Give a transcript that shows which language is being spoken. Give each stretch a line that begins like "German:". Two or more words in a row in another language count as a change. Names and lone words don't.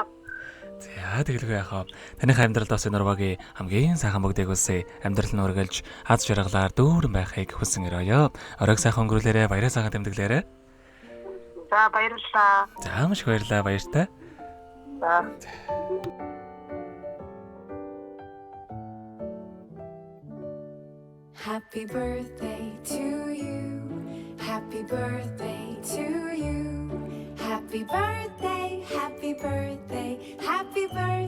Mongolian: За тэгэлгүй яхаа. Таних амьдралд бас энэ урвагийн хамгийн сайхан бүгдийг үсэ амьдрал нь үргэлж аз жаргалаар дүүрэн байхыг хүсэн өрөөё. Оройг сайхан өнгөрүүлээрэ, баяраа сайхан тэмдэглээрэ. За баярлалаа. За маш их баярлалаа, баяртай. За.
English: Happy birthday to you. Happy birthday to you. Happy birthday, happy birthday, happy birthday.